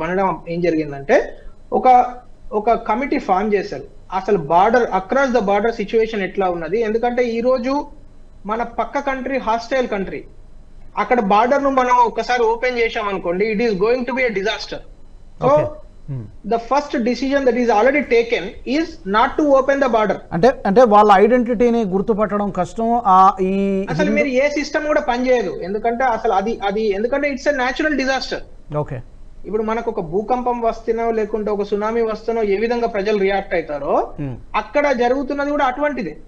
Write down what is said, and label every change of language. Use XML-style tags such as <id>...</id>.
<te>పరిణామం ఏం జరిగిందంటే, ఒక కమిటీ ఫామ్ చేశారు. అసలు</te> <en>across the border situation</en> <te>ఎట్లా ఉన్నది, ఎందుకంటే ఈ రోజు మన పక్క కంట్రీ హాస్టైల్ కంట్రీ, అక్కడ బార్డర్ ను మనం ఒకసారి ఓపెన్ చేశాం అనుకోండి,</te> <en>It is going to be a disaster. So the first decision that is already taken is not to open the border.</en> <te>అంటే వాళ్ళ ఐడెంటిటీని గుర్తుపట్టడం కష్టం. అసలు మీరు ఏ సిస్టమ్ కూడా పనిచేయదు, ఎందుకంటే అసలు అది ఎందుకంటే</te> <en>It's a natural disaster.</en> <te>Okay. ఇప్పుడు మనకు ఒక భూకంపం వస్తున్నో లేకుంటే ఒక సునామీ వస్తున్నో ఏ విధంగా ప్రజలు రియాక్ట్ అవుతారో, అక్కడ జరుగుతున్నది కూడా అటువంటిదే.</te>